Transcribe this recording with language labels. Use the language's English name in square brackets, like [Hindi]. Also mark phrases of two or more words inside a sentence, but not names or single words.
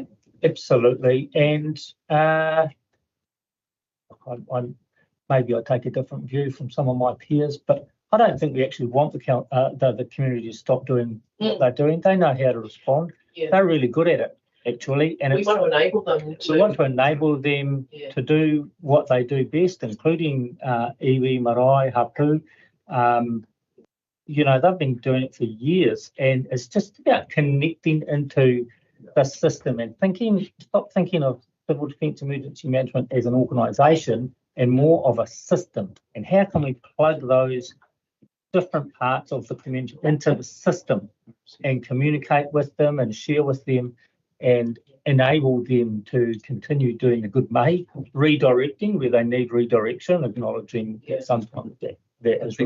[English] Absolutely, and maybe I take a different view from some of my peers, but I don't think we actually want the community to stop doing what they're doing. They know how to respond. Yeah. They're really good at it, actually, and we want to enable them. We want to enable them to do what they do best, including [Māori] iwi, marae, hapu. [English] You know, they've been doing it for years, and it's just about connecting into the system and stop thinking of civil defence emergency management as an organisation and more of a system. And how can we plug those different parts of the community into the system and communicate with them and share with them and enable them to continue doing a good redirecting where they need redirection, acknowledging that sometimes that is